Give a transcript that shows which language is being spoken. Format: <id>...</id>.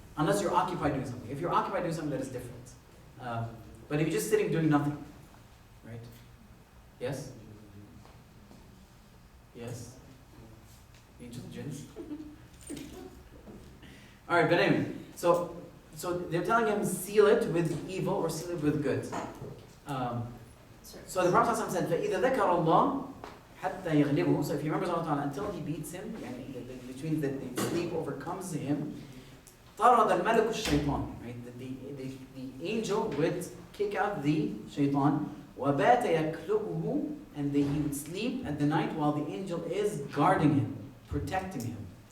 <en>Unless you're occupied doing something. If you're occupied doing something, that is different. But if you're just sitting doing nothing, right? Yes? Yes? Angels and Jinns? Alright, but anyway, so they're telling him seal it with evil or seal it with good. So the Prophet ﷺ said,</en> <ar>فَإِذَا ذَكَرَ اللَّهِ حَتَّى يَغْلِبُهُ.</ar> <en>So if he remembers Allah Ta'ala until he beats him, which means that the sleep overcomes him,</en> <ar>طَرَدَ الْمَلَكُ الشَّيْطَانِ.</ar> <en>Right? The angel would kick out the shaitan,</en> <ar>وَبَاتَ يَكْلُؤُهُ,</ar> <en>and he would sleep at the night while the angel is guarding him, protecting him.</en>